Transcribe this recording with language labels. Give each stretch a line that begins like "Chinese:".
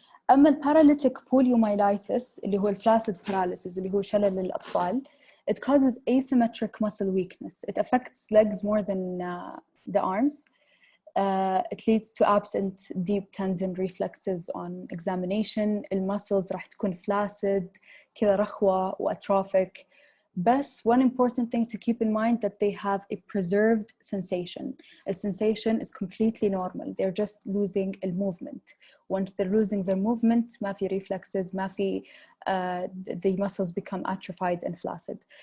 Arabic: أما
English: paralytic poliomyelitis اللي هو flaccid paralysis
Arabic: اللي هو شلل للأطفال,
English: it causes asymmetric muscle weakness. It affects legs more than the arms. It leads to absent deep tendon reflexes on examination.
Arabic: المسلز راح تكون flaccid, كذا رخوة وatrophic.
English: But one important thing to keep in mind that they have a preserved sensation. A sensation is completely normal. They're just losing the movement. Once they're losing their movement,
Arabic: ما في
English: reflexes, ما في, the muscles become atrophied and flaccid.